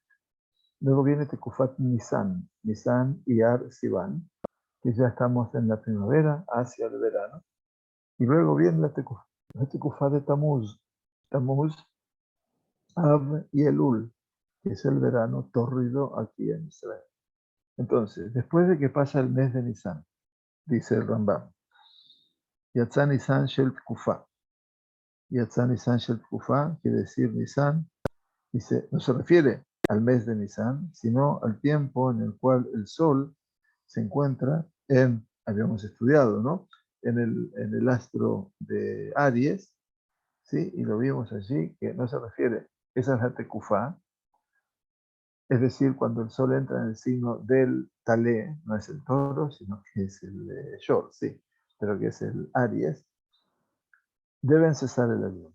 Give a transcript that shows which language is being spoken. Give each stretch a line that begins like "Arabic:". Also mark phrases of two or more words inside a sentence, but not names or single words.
Spanish: Luego viene
Hebrew: Tekufat Nisan,
Spanish: Nisan y
Hebrew: Ar Sivan,
Spanish: que ya estamos en la primavera, hacia el verano. Y luego viene la Tekufá de Tamuz, Tamuz, Av y Elul, que es el verano tórrido aquí en Israel. Entonces, después de que pasa el mes de Nisan, dice el Rambam,
Hebrew: Yatzá Nisan Shel Tkufa. Yatzá Nisan Shel Tkufa
Spanish: quiere decir Nisan, dice, no se refiere al mes de Nisan, sino al tiempo en el cual el sol se encuentra habíamos estudiado, ¿no? En el astro de Aries, ¿sí? Y lo vimos allí, que no se refiere, esa es la Tekufá, es decir, cuando el sol entra en el signo del Talé, no es el toro, sino que es el Shor, sí, pero que es el Aries, deben cesar el ayuno.